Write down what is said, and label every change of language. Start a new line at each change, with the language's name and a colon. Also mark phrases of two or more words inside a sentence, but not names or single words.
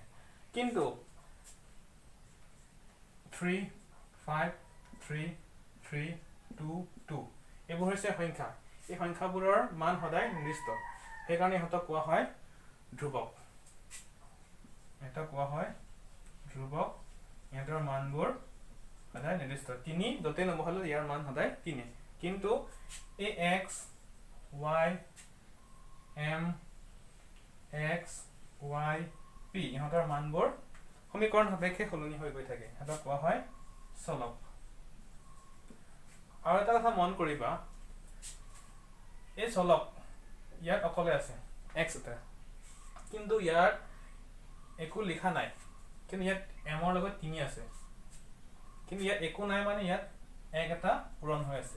Assamese: কিন্তু 3, 5, 3, 3, 2, 2 এইবোৰ হৈছে সংখ্যা। এই সংখ্যাবোৰৰ মান সদায় নিৰ্দিষ্ট। সেইকাৰণে ইহঁতক কোৱা হয় ধ্ৰুৱক। ইহঁতৰ মানবোৰ সদায় নিৰ্দিষ্ট। 3 য'তে নবহালেও ইয়াৰ মান সদায় 3। কিন্তু এই x, y, m, x, y, p ইহঁতৰ মানবোৰ সমীকৰণ সাপেক্ষে সলনি হৈ গৈ থাকে। ইহঁতক কোৱা হয় চলক। আৰু এটা কথা মন কৰিবা, এই চলক ইয়াত অকলে আছে x এটা, কিন্তু ইয়াত একো লিখা নাই, কিন্তু ইয়াত m ৰ লগত 3 আছে, কিন্তু ইয়াত একো নাই, মানে ইয়াত 1 এটা পূৰণ হৈ আছে।